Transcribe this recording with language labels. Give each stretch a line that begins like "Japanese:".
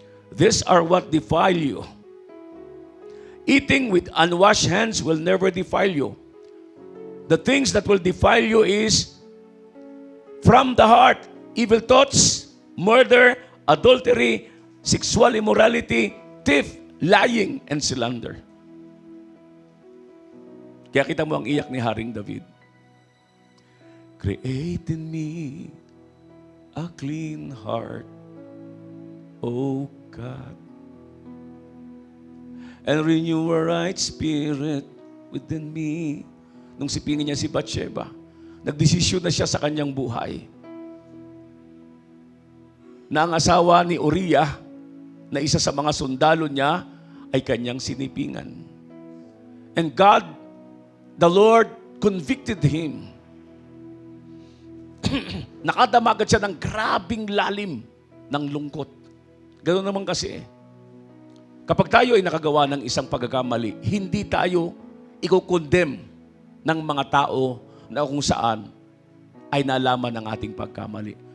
English: These are what defile you. Eating with unwashed hands will never defile you. The things that will defile you is from the heart, evil thoughts, murder, adultery, sexual immorality, theft, lying, and slander.
Filipino: Kaya kita mo ang iyak ni Haring David.
English: Create in me a clean heart, O God, and renew a right spirit within me.
Filipino: Nung sipingin niya si Bathsheba, nagdesisyon na siya sa kanyang buhay na ang asawa ni Uriah, na isa sa mga sundalo niya, ay kanyang sinipingan.
English: And God, the Lord, convicted him.
Filipino: Nakadama agad siya ng grabing lalim ng lungkot. Ganoon naman kasi. Kapag tayo ay nakagawa ng isang pagkakamali, hindi tayo i-condemn ng mga tao na kung saan ay nalaman ng ating pagkamali.